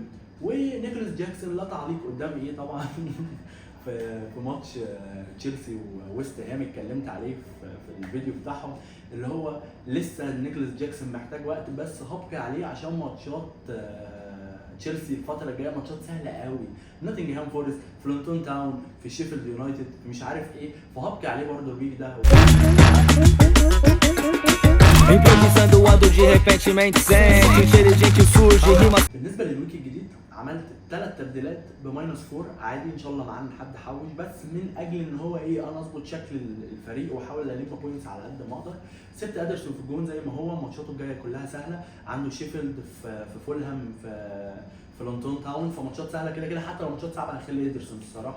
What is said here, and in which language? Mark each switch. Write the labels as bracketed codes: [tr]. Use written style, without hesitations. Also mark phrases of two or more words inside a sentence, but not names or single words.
[ar] ونيكلاس جاكسون لا تعليق قدام طبعا. في ماتش تشيلسي وويست هام اتكلمت عليه في الفيديو بتاعهم، اللي هو لسه نيكلاس جاكسون محتاج وقت، بس هبقي عليه عشان ماتشات تشيلسي الفتره الجايه ماتشات سهله قوي، نوتنجهام فورست، فلونتون تاون، في شيفيلد يونايتد، مش عارف ايه، فهبقي عليه برضه الويك ده. [pt] Improvisando ando de repente mente sente inteligente surge rima. [ar] بالنسبه للويك الجديد عملت 3 تبديلات ب-4 عادي، ان شاء الله معانا حد حوش، بس من اجل ان هو انا اظبط شكل الفريق واحاول الم بوينتس على قد ما اقدر. سبت ادرسون في الجون زي ما هو، ماتشاته الجايه كلها سهله، عنده شيفيلد في فولهام في في لونتون تاون، فماتشات سهله كده كده، حتى لو ماتشات صعبه هخلي ايدرسون الصراحه.